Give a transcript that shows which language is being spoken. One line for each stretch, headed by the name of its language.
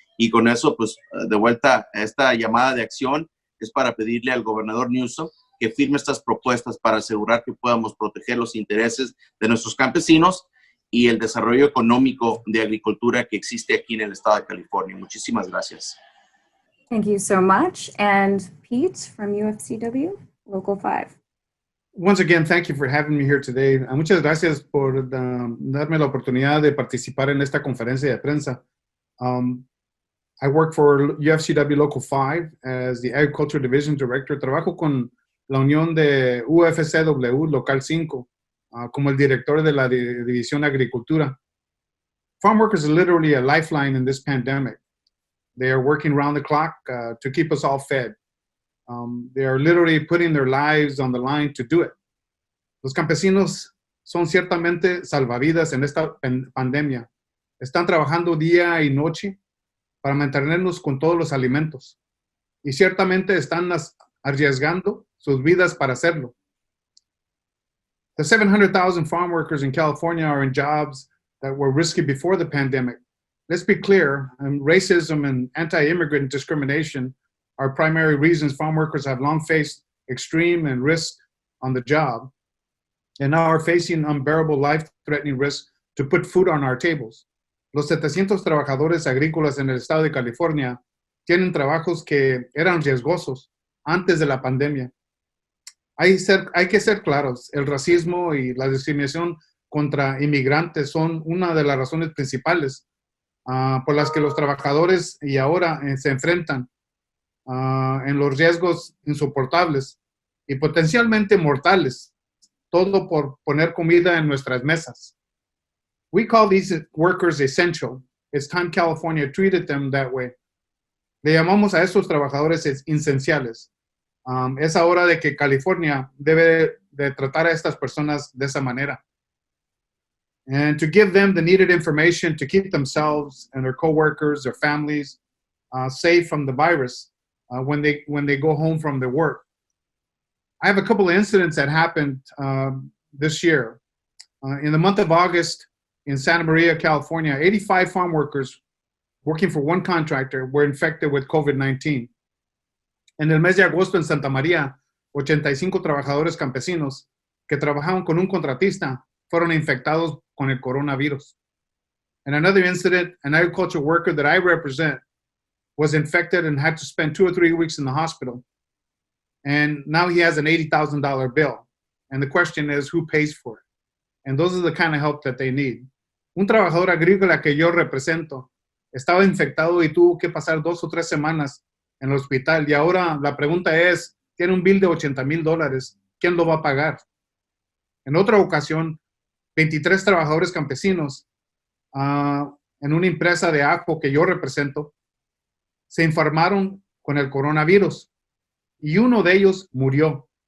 Spanish: Y con eso, pues, de vuelta, esta llamada de acción es para pedirle al gobernador Newsom que firme estas propuestas para asegurar que podamos proteger los intereses de nuestros campesinos y el desarrollo económico de agricultura que existe aquí en el estado de California. Muchísimas gracias.
English: Thank you so much. And Pete from UFCW, Local 5. Once again, thank you for having me here today.
Spanish: Muchas gracias por darme la oportunidad de participar en esta conferencia de prensa.
English: I work for UFCW Local 5 as the Agriculture Division Director.
Spanish: Trabajo con la unión de UFCW Local 5 como el director de la División Agricultura.
English: Farm workers are literally a lifeline in this pandemic. They are working round the clock to keep us all fed. They are literally putting their lives on the line to do it.
Spanish: Los campesinos son ciertamente salvavidas en esta pandemia. Están trabajando día y noche para mantenernos con todos los alimentos. Y ciertamente están arriesgando sus vidas para hacerlo.
English: The 700,000 farm workers in California are in jobs that were risky before the pandemic. Let's be clear, racism and anti-immigrant discrimination are primary reasons farm workers have long faced extreme and risk on the job. and now are facing unbearable life-threatening risks to put food on our tables.
Spanish: Los 700 trabajadores agrícolas en el estado de California tienen trabajos que eran riesgosos antes de la pandemia. Hay que ser claros, el racismo y la discriminación contra inmigrantes son una de las razones principales por las que los trabajadores y ahora se enfrentan en los riesgos insoportables y potencialmente mortales, todo por poner comida en nuestras mesas.
English: We call these workers essential. It's time California treated them that way.
Spanish: Le llamamos a estos trabajadores esenciales. Es hora de que California debe de tratar a estas personas de esa manera.
English: And to give them the needed information to keep themselves and their coworkers, their families safe from the virus when they go home from their work. I have a couple of incidents that happened this year. In the month of August in Santa Maria, California, 85 farm workers working for one contractor were infected with COVID-19. En el mes de agosto en Santa María, 85 trabajadores campesinos que trabajaban con un contratista fueron infectados con el coronavirus. In another incident, an agricultural worker that I represent was infected and had to spend 2 or 3 weeks in the hospital. And now he has an $80,000 bill. And the question is, who pays for it? And those are the kind of help that they need.
Spanish: Un trabajador agrícola que yo represento estaba infectado y tuvo que pasar 2 o 3 semanas en el hospital. Y ahora la pregunta es, tiene un bill de $80,000. ¿Quién lo va a pagar? En otra ocasión, 23 trabajadores campesinos en una empresa de ajo que yo represento se enfermaron con el coronavirus y uno de ellos murió.